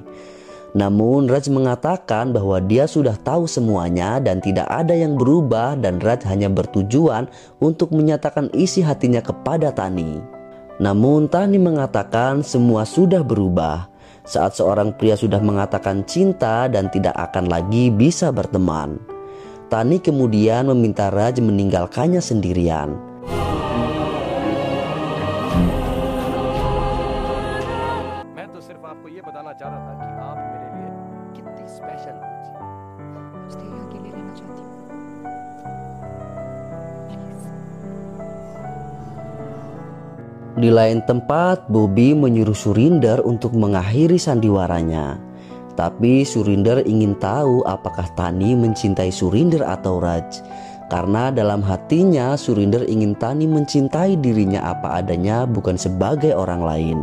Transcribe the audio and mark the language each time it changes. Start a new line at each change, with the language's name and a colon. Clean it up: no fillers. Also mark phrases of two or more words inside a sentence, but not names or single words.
Indonesian: Namun Raj mengatakan bahwa dia sudah tahu semuanya dan tidak ada yang berubah dan Raj hanya bertujuan untuk menyatakan isi hatinya kepada Tani. Namun Tani mengatakan semua sudah berubah saat seorang pria sudah mengatakan cinta dan tidak akan lagi bisa berteman. Tani kemudian meminta Raj meninggalkannya sendirian.
Hindi: मैं तो सिर्फ आपको ये बताना चाह रहा था कि आप मेरे लिए कितनी स्पेशल हो। मुझे तेरे अकेले रहना चाहती हूँ प्लीज.
Indonesian: Di lain tempat, Bobby menyuruh Surinder untuk mengakhiri sandiwaranya. Tapi Surinder ingin tahu apakah Tani mencintai Surinder atau Raj. Karena dalam hatinya Surinder ingin Tani mencintai dirinya apa adanya, bukan sebagai orang lain.